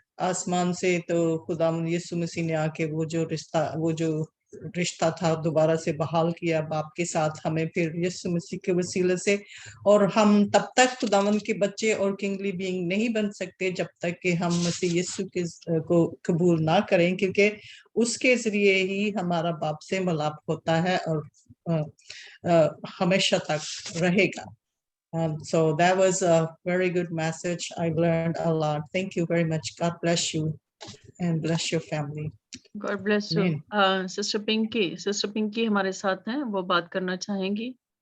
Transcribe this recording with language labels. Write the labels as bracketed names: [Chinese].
[Hindi] आसमान से, तो खुदा यीशु मसीह ने आके वो जो रिश्ता था दोबारा से बहाल किया बाप के साथ हमें फिर यीशु मसीह के वसीले से, और हम तब तक खुदावंद के बच्चे और किंगली बीइंग नहीं बन सकते जब तक कि हम मसीह यीशु के को कबूल ना करें, क्योंकि उसके जरिए ही हमारा बाप से मिलाप होता है और हमेशा तक रहेगा. [English] So that was a very good message. I learned a lot. Thank you very much. God bless you and bless your family. God bless you. Amen. [Hindi] Sister Pinky हमारे साथ हैं, वो बात करना चाहेंगी.